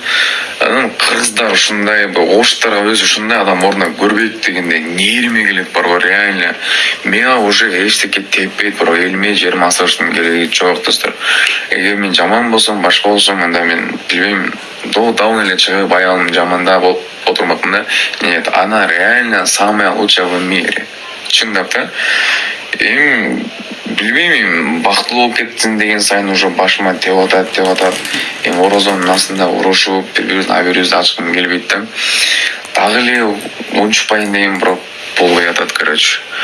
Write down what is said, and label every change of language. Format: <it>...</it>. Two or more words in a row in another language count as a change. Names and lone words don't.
<ky>Анан кыргыздар ушундай, оштар өзү ушундай адам ордуна көрбөйт дегенде нервиме келет барго, реально. Мага уже эчтеке теппейт барго, элиме жериме асырыштын кереги жок, достор. Эгер мен жаман болсом, башка болсом, анда мен билбейм, давно эле чыгып аялым жамандап отурмакмын да.</ky> <ru>Нет, она реально самая лучшая в мире.</ru> <ky>Чындап да. Билбейм, бактылуу болуп кеттин деген сайын уже башыма теп атат. Орозонун астында урушуп, бири-бирибиздин абийибизди ачкым келбейт да. Дагы эле унчукпайын деген бирок болбой атат, короче.</ky>